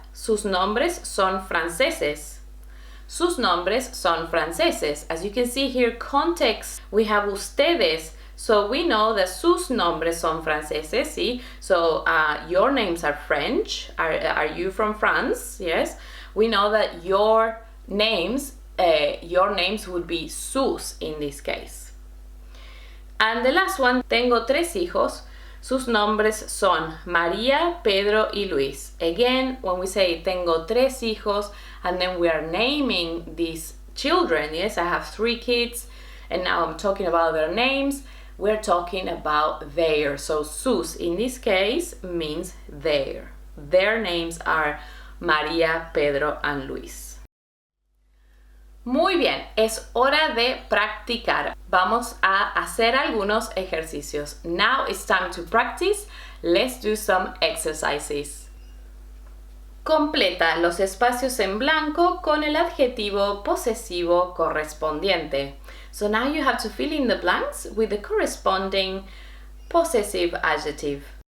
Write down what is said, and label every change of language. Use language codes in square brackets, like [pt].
[es] Sus nombres son franceses. Sus nombres son franceses. [en] As you can see here, context, we have ustedes. So we know that [es] sus nombres son franceses, [en] see? So your names are French. Are you from France? Yes. We know that your names would be sus in this case. And the last one, [es] tengo tres hijos. Sus nombres son María, Pedro y Luis. [en] Again, when we say [es] tengo tres hijos, [en] and then we are naming these children, yes, I have 3 kids, and now I'm talking about their names, we're talking about their. So sus in this case means their. Their names are María, Pedro, and Luis. [es] Muy bien, es hora de practicar. Vamos a hacer algunos ejercicios. [en] Now it's time to practice. Let's do some exercises. [es] Completa los espacios en blanco con el adjetivo posesivo correspondiente. [en] So now you have to fill in the blanks with the corresponding possessive adjective.